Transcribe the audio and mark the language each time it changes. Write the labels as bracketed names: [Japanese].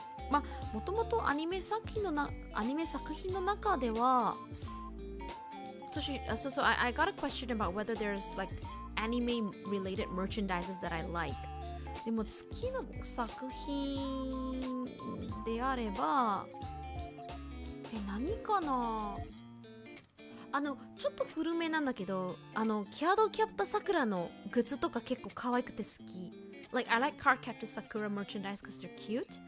[Japanese] まあもともとアニメ作品の中では [English] So I got a question about whether there's like anime related merchandises that I like. [Japanese] でも好きな作品であれば何かな。ちょっと古めなんだけどキャドキャプター桜のグッズとか結構可愛くて好き。 [English] Like I like caretaker Sakura merchandise because they're cute.